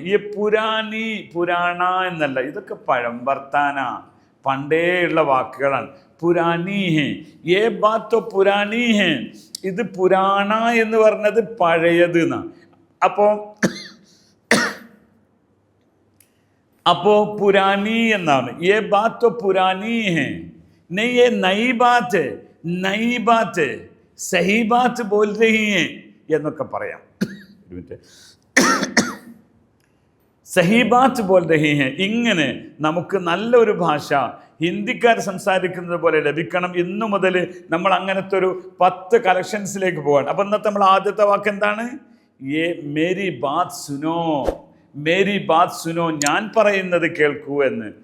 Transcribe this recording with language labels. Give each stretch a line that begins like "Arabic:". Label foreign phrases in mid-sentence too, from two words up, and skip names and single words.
Hindi: ये पुरानी,
Malayalam: പുരാണ എന്നല്ല, ഇതൊക്കെ പഴംവർത്താന, പണ്ടേ ഉള്ള വാക്കുകളാണ്.
Hindi: पुरानी है, ये बात पुरानी है.
Malayalam: ഇത് പുരാണ എന്ന് പറഞ്ഞത് പഴയത് എന്നാണ്. അപ്പോൾ പുരാനി എന്നാണ്.
Hindi: ये बात पुरानी है, नहीं ये नई बात है, नई बात है, सही बात बोल रही है
Malayalam: എന്നൊക്കെ പറയാം.
Hindi: सही बात बोल रही है.
Malayalam: ഇങ്ങനെ നമുക്ക് നല്ലൊരു ഭാഷ ഹിന്ദിക്കാർ സംസാരിക്കുന്നത് പോലെ ലഭിക്കണം. ഇന്നു മുതൽ നമ്മൾ അങ്ങനത്തെ ഒരു 10 കളക്ഷൻസിലേക്ക് പോവാണ്. അപ്പം ഇന്നത്തെ നമ്മൾ ആദ്യത്തെ വാക്ക് എന്താണ്?
Hindi: ये मेरी बात सुनो, मेरी बात सुनो,
Malayalam: ഞാൻ പറയുന്നത് കേൾക്കൂ എന്ന്.